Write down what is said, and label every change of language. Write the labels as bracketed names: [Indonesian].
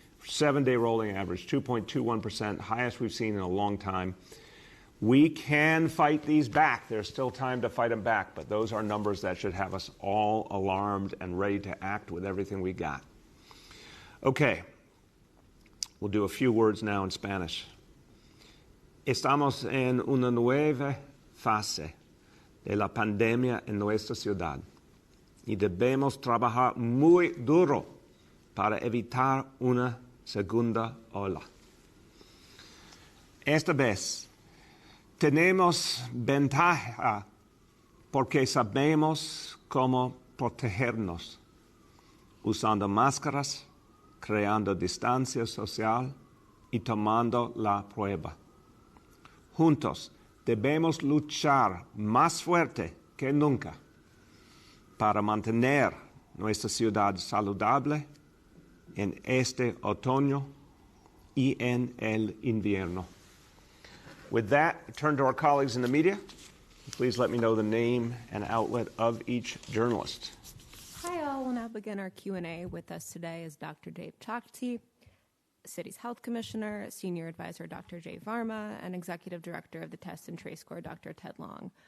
[English] 7-day rolling average 2.21%, highest we've seen in a long time. We can fight these back. There's still time to fight them back, but those are numbers that should have us all alarmed and ready to act with everything we got. Okay, we'll do a few words now in Spanish. [Spanish] Estamos en una nueva fase de la pandemia en nuestra ciudad y debemos trabajar muy duro para evitar una segunda ola. Esta vez tenemos ventaja porque sabemos cómo protegernos, usando máscaras, creando distancia social y tomando la prueba. Juntos debemos luchar más fuerte que nunca para mantener nuestra ciudad saludable en este otoño y en el invierno. [English] With that, I turn to our colleagues in the media. Please let me know the name and outlet of each journalist. Hi all, we'll now begin our Q&A. With us today is Dr. Dave Chokshi, City's Health Commissioner, Senior Advisor Dr. Jay Varma, and Executive Director of the Test and Trace Corps, Dr. Ted Long.